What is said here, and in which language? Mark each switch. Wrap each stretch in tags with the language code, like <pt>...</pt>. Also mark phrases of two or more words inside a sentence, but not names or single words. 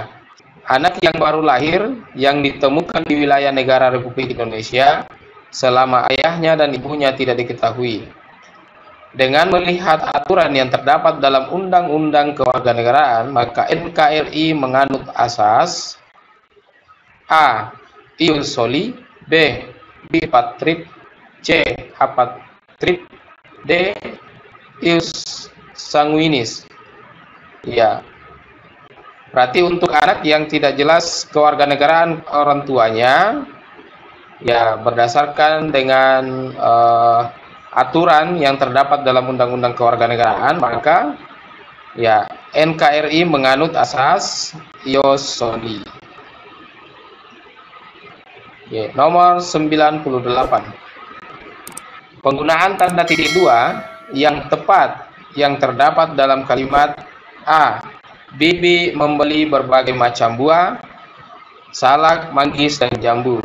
<id>Anak yang baru lahir yang ditemukan di wilayah negara Republik Indonesia selama ayahnya dan ibunya tidak diketahui. Dengan melihat aturan yang terdapat dalam Undang-Undang Kewarganegaraan, maka NKRI menganut asas A.</id> <la>Ius soli,</la> <id>B. Bipatrit, C. Apatrit, D.</id> <la>Ius sanguinis.</la> <id>Ya. Berarti untuk anak yang tidak jelas kewarganegaraan orang tuanya, ya berdasarkan dengan aturan yang terdapat dalam Undang-Undang Kewarganegaraan, maka ya NKRI menganut asas</id> <la>ius soli.</la> <id>Ya, nomor 98. Penggunaan tanda titik 2 yang tepat yang terdapat dalam kalimat A. Bibi membeli berbagai macam buah, salak, manggis, dan jambu.</id>